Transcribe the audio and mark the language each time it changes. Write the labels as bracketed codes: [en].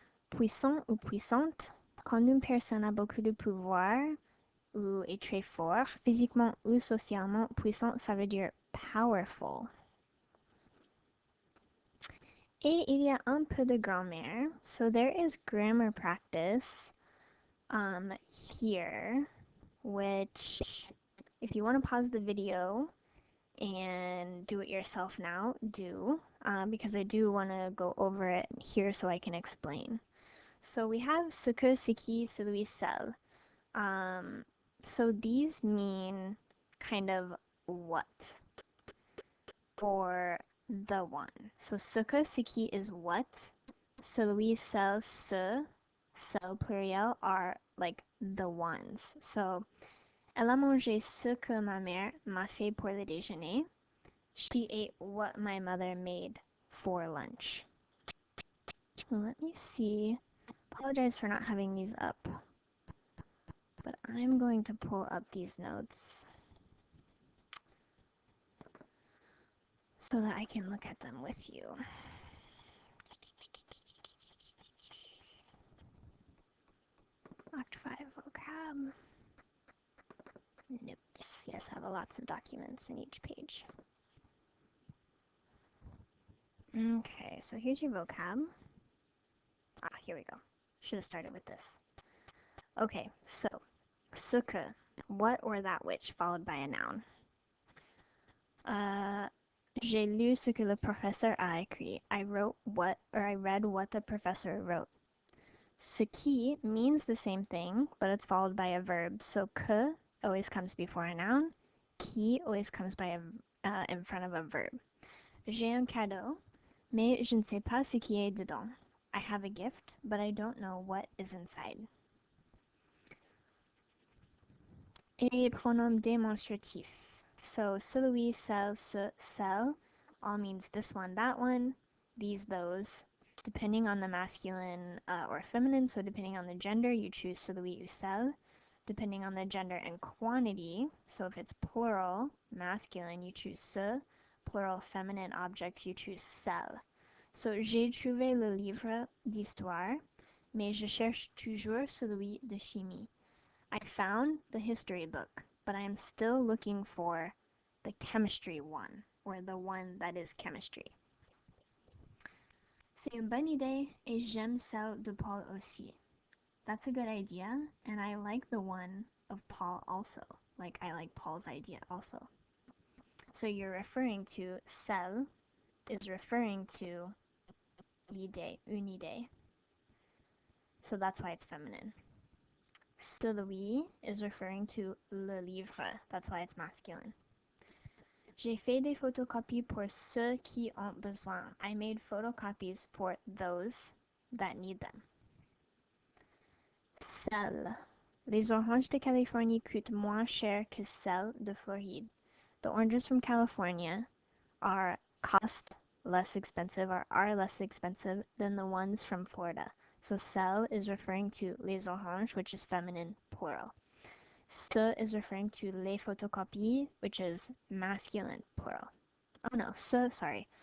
[fr] Puissant ou puissante. Quand une personne a beaucoup de pouvoir ou est très fort, physiquement ou socialement, puissant, ça veut dire powerful. Et il y a un peu de grammaire. [en] So there is grammar practice here, which if you want to pause the video and do it yourself now, do, because I do want to go over it here so I can explain. So we have ce que, ce qui, celui, celle. So these mean kind of what or the one. So ce que, ce qui is what. Celui, celle, ce, celle pluriel are like the ones. [fr] So elle a mangé ce que ma mère m'a fait pour le déjeuner. [en] She ate what my mother made for lunch. Let me see. Apologize for not having these up, but I'm going to pull up these notes so that I can look at them with you. Act 5 vocab. Notes. Yes, I have lots of documents in each page. Okay, so here's your vocab. Here we go. Should have started with this. Okay, so ce que, what or that which, followed by a noun. [fr] J'ai lu ce que le professeur a écrit. [en] I read what the professor wrote. Ce qui means the same thing, but it's followed by a verb. So que always comes before a noun. Qui always comes in front of a verb. [fr] J'ai un cadeau, mais je ne sais pas ce qui est dedans. [en] I have a gift, but I don't know what is inside. [fr] Et pronom démonstratif. [en] So celui, celle, ce, celle all means this one, that one, these, those, depending on the masculine or feminine. So depending on the gender, you choose celui ou celle. Depending on the gender and quantity, so if it's plural, masculine, you choose ce. Plural, feminine objects, you choose celle. [fr] So j'ai trouvé le livre d'histoire, mais je cherche toujours celui de chimie. [en] I found the history book, but I am still looking for the chemistry one, or the one that is chemistry. [fr] C'est une bonne idée, et j'aime celle de Paul aussi. [en] That's a good idea, and I like the one of Paul also. Like, I like Paul's idea also. So you're referring to celle is referring to l'idée, une idée. So that's why it's feminine. Celui is referring to le livre. That's why it's masculine. [fr] J'ai fait des photocopies pour ceux qui ont besoin. [en] I made photocopies for those that need them. [fr] Celle. Les oranges de Californie coûtent moins cher que celles de Floride. [en] The oranges from California cost less expensive or are less expensive than the ones from Florida. So celle is referring to les oranges, which is feminine, plural. Ce is referring to les photocopies, which is masculine, plural. Oh no, sorry.